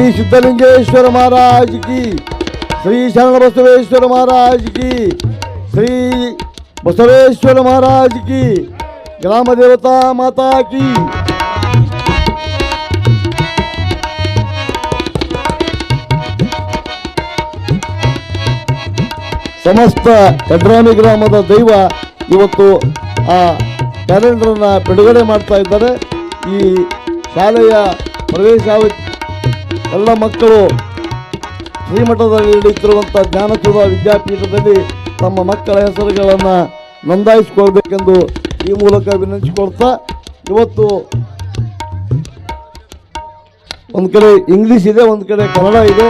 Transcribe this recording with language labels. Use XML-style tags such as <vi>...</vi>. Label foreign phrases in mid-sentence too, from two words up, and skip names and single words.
<hi>सिद्धलिंगेश्वर महाराज की, श्री शरण बसवेश्वर महाराज की, श्री बसवेश्वर महाराज की, ग्राम देवता माता की.</hi> <kn>ಸಮಸ್ತ ಯಡ್ರಾಮಿ ಗ್ರಾಮದ ದೈವ ಇವತ್ತು ಆ ಕ್ಯಾಲೆಂಡರನ್ನು ಬಿಡುಗಡೆ ಮಾಡ್ತಾ ಇದ್ದಾರೆ. ಈ ಶಾಲೆಯ ಪ್ರವೇಶ ಎಲ್ಲ ಮಕ್ಕಳು ಶ್ರೀಮಠದಲ್ಲಿ ನಡೆಯುತ್ತಿರುವಂಥ ಜ್ಞಾನಸುಧಾ ವಿದ್ಯಾಪೀಠದಲ್ಲಿ ತಮ್ಮ ಮಕ್ಕಳ ಹೆಸರುಗಳನ್ನು ನೋಂದಾಯಿಸಿಕೊಳ್ಬೇಕೆಂದು ಈ ಮೂಲಕ ವಿನಂತಿಸಿಕೊಳ್ತಾ, ಇವತ್ತು ಒಂದು ಕಡೆ ಇಂಗ್ಲೀಷ್ ಇದೆ, ಒಂದು ಕಡೆ ಕನ್ನಡ ಇದೆ.</kn>